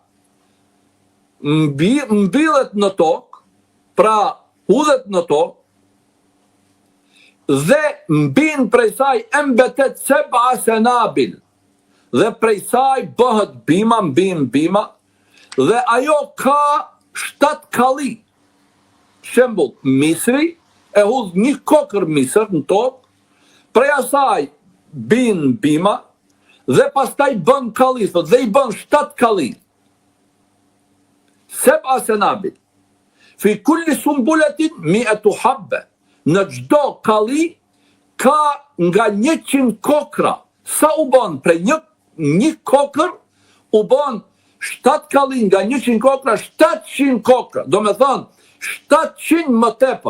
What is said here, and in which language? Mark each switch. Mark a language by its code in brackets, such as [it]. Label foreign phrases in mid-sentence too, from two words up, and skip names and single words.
[sq] mbillet në tokë, pra hudhet në tokë, dhe mbin prej saj [ar] أنبتت سبع سنابل, [sq] dhe prej saj bëhet bima, mbin bima, dhe ajo ka 7 kalli. Shembull, misri, e hudh një kokër misër në tokë, prej asaj bin bima, dhe pastaj bën kalli, dhe i bën 7 kalli. [ar] سبع سنابل في كل سنبلة مائة حبة. [sq] Në gjdo kalli ka nga 100 kokra. Sa u bën? Prej një kokër u bën 7 kalli, nga 100 kokra 700 kokra. Do me thënë 700 më tepër.